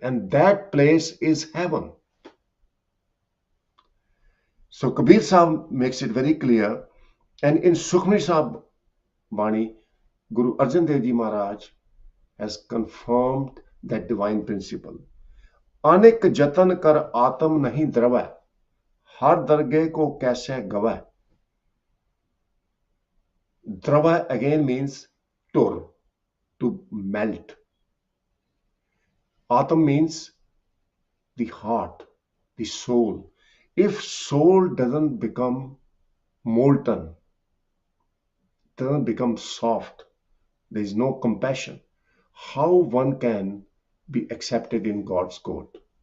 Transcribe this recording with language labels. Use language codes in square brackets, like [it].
[en] And that place is heaven. So Kabir Sahib makes it very clear. And in Sukhmani Sahib Bani, Guru Arjan Dev Ji Maharaj has confirmed that divine principle. [hi] अनेक जतन कर आत्म नहीं द्रवै, हर दरगे को कैसे गवै. [en] Drava again means tur, to melt. Atam means the heart, the soul. If soul doesn't become molten, doesn't become soft, there is no compassion, how one can be accepted in God's court?